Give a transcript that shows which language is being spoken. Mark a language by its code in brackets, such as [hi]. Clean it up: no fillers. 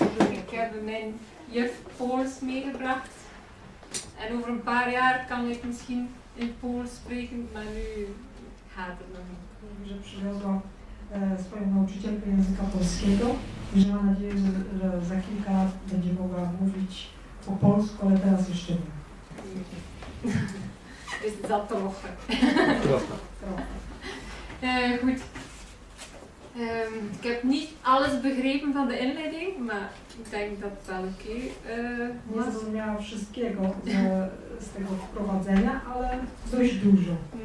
[nl] Ik heb mijn juf Pools meegebracht. En over een paar jaar kan ik misschien in Pools spreken, maar nu gaat het nog niet. [pl] Mówi, że przywiozła swoją nauczycielkę języka polskiego i że ma nadzieję, że za kilka lat będzie mogła mówić po polsku, ale teraz jeszcze nie. [nl] Is dat trochen? [pl] Trochę. [nl] Goed. Ik heb niet alles begrepen van de inleiding, maar ik denk dat het wel oké [pl] Nie [nl] was. [pl] zrozumiała wszystkiego z tego wprowadzenia, ale dość dużo.